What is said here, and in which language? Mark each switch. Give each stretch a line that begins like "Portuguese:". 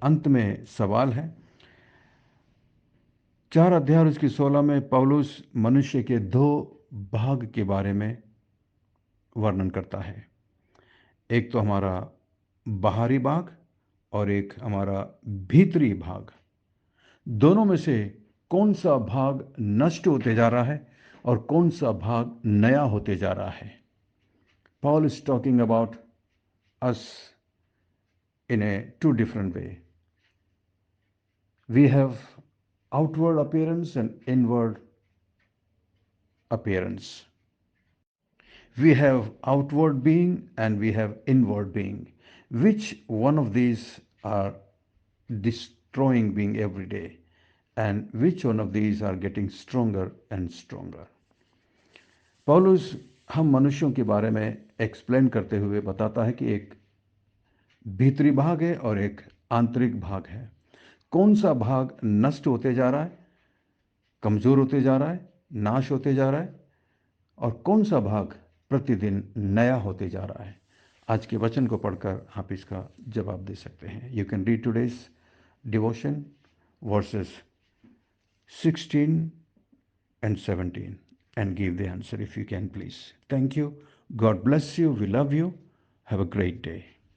Hindi: अंत में सवाल है, 4 अध्याय और उसकी 16 में पौलुस मनुष्य के 2 भाग के बारे में वर्णन करता है। एक तो हमारा बाहरी भाग और एक हमारा भीतरी भाग। दोनों में से कौन सा भाग नष्ट होते जा रहा है और कौन सा भाग नया होते जा रहा है?
English: Paul is talking about us in a two different way. We have outward appearance and inward appearance. We have outward being and we have inward being. Which one of these are destroying being every day, and which one of these are getting stronger and stronger?
Hindi: पौलुस हम मनुष्यों के बारे में explain करते हुए बताता है कि एक भीतरी भाग है और एक आंतरिक भाग है। कौन सा भाग नष्ट होते जा रहा है, कमजोर होते जा रहा है, नाश होते जा रहा है, और कौन सा भाग प्रतिदिन नया होते जा रहा है? आज के वचन को पढ़कर आप इसका जवाब दे सकते हैं।
English: You can read today's devotion verses 16 and 17 and give the answer if you can, please. Thank you. God bless you. We love you. Have a great day.